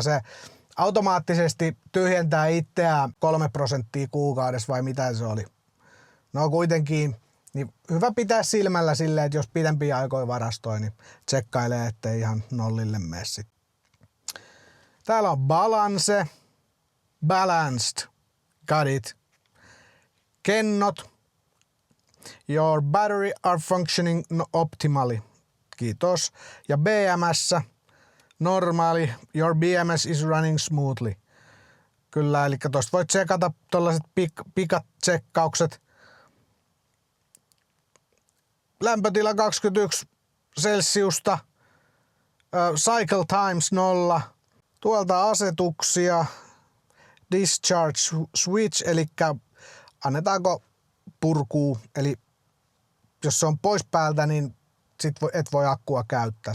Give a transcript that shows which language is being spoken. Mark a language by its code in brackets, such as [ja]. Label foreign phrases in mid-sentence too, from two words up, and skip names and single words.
[fi] Se automaattisesti tyhjentää itseään 3% kuukaudessa vai mitä se oli. No kuitenkin niin hyvä pitää silmällä silleen, että jos pitempiä aikoja varastoi, niin tsekkailee, ettei ihan nollille mene sitten. Täällä on [en] balance, balanced, got it. Kennot, your battery are functioning optimally. [fi] Kiitos. Ja BMS, normaali, [en] your BMS is running smoothly. [fi] Kyllä, eli tosta voit tsekata tollaiset pikat-tsekkaukset. Lämpötila 21 celsiusta, [en] cycle times [fi] 0. Tuolta asetuksia, [en] discharge switch, [fi] eli annetaanko purkuu, eli jos se on pois päältä, niin sit et voi akkua käyttää.